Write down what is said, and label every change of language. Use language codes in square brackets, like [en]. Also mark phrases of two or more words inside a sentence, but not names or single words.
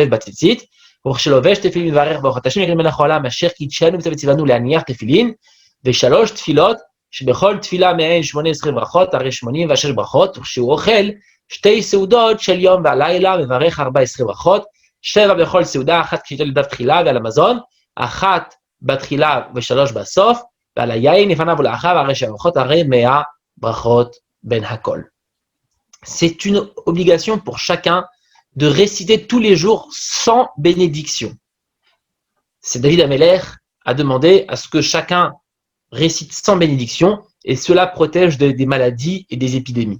[he] בציצית, וכשלובש תפילין מברך ברכות השם מלך העולם אשר קידשנו וציוונו להניח תפילין, ושלוש תפילות שבכל תפילה מהן 18 ברכות, הרי 86 ברכות, וכשהוא אוכל שתי סעודות של יום והלילה מברך 14 ברכות, 7 בכל סעודה, אחת כשייטול לדף תחילה ועל המזון, אחת בתחילה ושלוש בסוף, ועל היין לפניו ולאחריו, הרי שהברכות הרי 100 ברכות בין הכל. [fr] C'est une obligation pour chacun de réciter tous les jours sans bénédiction. C'est David Ameler a demandé à ce que chacun récite sans bénédiction, et cela protège des maladies et des épidémies.